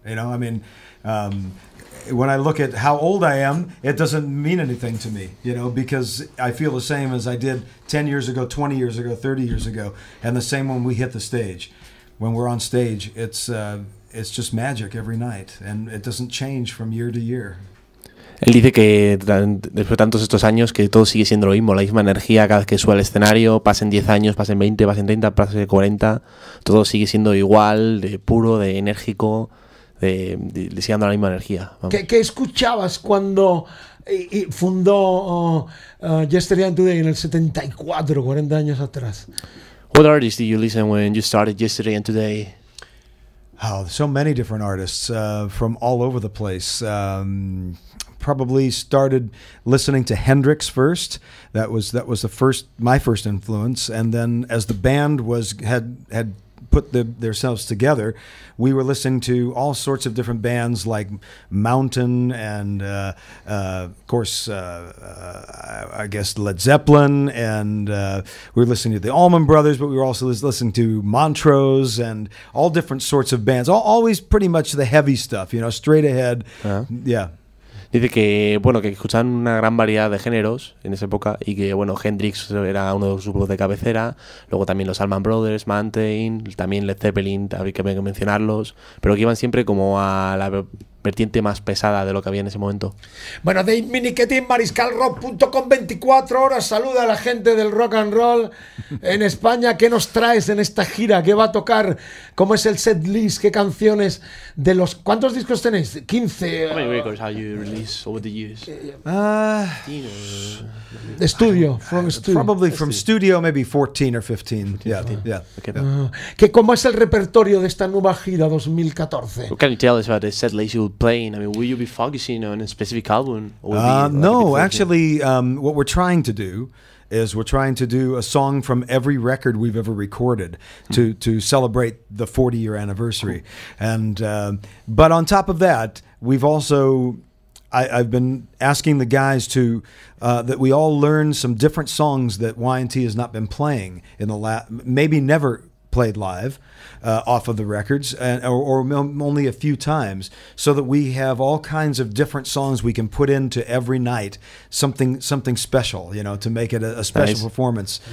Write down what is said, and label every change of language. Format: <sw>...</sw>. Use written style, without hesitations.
<en>You know, I mean, when I look at how old I am, it doesn't mean anything to me, you know, because I feel the same as I did 10 years ago, 20 years ago, 30 years ago, and the same when we hit the stage. When we're on stage, it's just magic every night, and it doesn't change from year to year.</en> <es>Él dice que después de tantos estos años que todo sigue siendo lo mismo, la misma energía cada vez que sube al escenario, pasen 10 años, pasen 20, pasen 30, pasen 40, todo sigue siendo igual, de puro, de enérgico, de sigue dando la misma energía. ¿Qué escuchabas cuando fundó Yesterday and Today en el 74, 40 años atrás?</es> <en>What artists did you listen when you started Yesterday and Today? Oh, so many different artists from all over the place. Probably started listening to Hendrix first. That was my first influence, and then as the band had put themselves together, we were listening to all sorts of different bands like Mountain and of course I guess Led Zeppelin, and we were listening to the Allman Brothers, but we were also listening to Montrose and all different sorts of bands, always pretty much the heavy stuff, you know, straight ahead. Yeah.</en> <es>Dice que, bueno, que escuchaban una gran variedad de géneros en esa época y que, bueno, Hendrix era uno de sus grupos de cabecera, luego también los Allman Brothers, Mountain, también Led Zeppelin, había que mencionarlos, pero que iban siempre como a la vertiente más pesada de lo que había en ese momento. Bueno, Dave Meniketti en mariscalrock.com, 24 horas, saluda a la gente del rock and roll en España. ¿Qué nos traes en esta gira? ¿Qué va a tocar? ¿Cómo es el set list? ¿Qué canciones de los... ¿Cuántos discos tenéis? 15.</es> <en>How many records have you released over the years? De studio, from studio. Probably from studio, maybe 14 or 15. Yeah. Okay.</en> <es>¿Cómo es el repertorio de esta nueva gira 2014?</es> <en>What can you tell us about the set list you will play? I mean, will you be focusing on a specific album? Or no, actually, what we're trying to do is we're trying to do a song from every record we've ever recorded to celebrate the 40-year anniversary. And but on top of that, we've also I've been asking the guys to that we all learn some different songs that Y&T has not been playing in the maybe never played live off of the records, or only a few times, so that we have all kinds of different songs we can put into every night, something special, you know, to make it a special performance.</en>